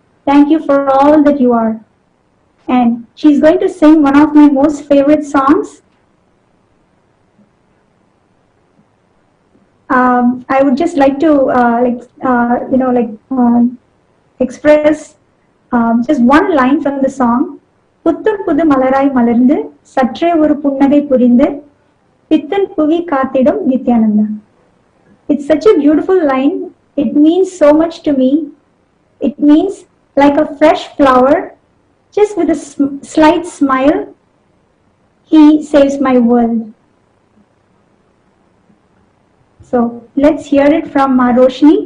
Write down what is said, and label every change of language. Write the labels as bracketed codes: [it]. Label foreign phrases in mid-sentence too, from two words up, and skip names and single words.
[en] Thank you for all that you are." And she's going to sing one of my most favorite songs. I would just like to express just one line from the song. [ta] புத்தம் புது மலராய் மலர்ந்து சற்றே ஒரு புன்னகை புரிந்து பித்தன் புவி காத்திடும் நித்யானந்தா. [en] It's such a beautiful line. It means so much to me. It means like a fresh flower, just with a slight smile, he saves my world. So let's hear it from Roshini.